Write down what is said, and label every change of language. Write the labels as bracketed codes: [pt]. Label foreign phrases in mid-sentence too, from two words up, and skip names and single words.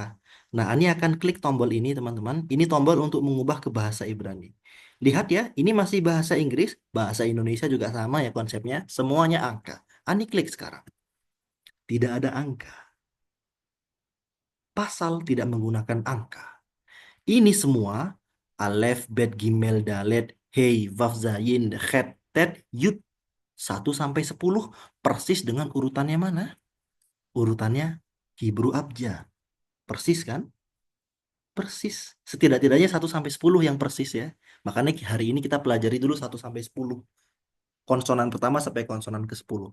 [id] Nah, ini akan klik tombol ini teman-teman. Ini tombol untuk mengubah ke bahasa Ibrani. Lihat ya, ini masih bahasa Inggris, bahasa Indonesia juga sama ya konsepnya. Semuanya angka. Ani klik sekarang. Tidak ada angka. Pasal tidak menggunakan angka. Ini semua [he] Alef, Bet, Gimel, Dalet, Hei, Vav, Zayin, Het, Tet, Yud [id] 1 sampai 10 persis dengan urutannya mana? Urutannya [en] Hebrew Abjad. [id] Persis kan? Persis. Setidak-tidaknya 1 sampai 10 yang persis ya. Makanya hari ini kita pelajari dulu 1 sampai 10. Konsonan pertama sampai konsonan ke-10.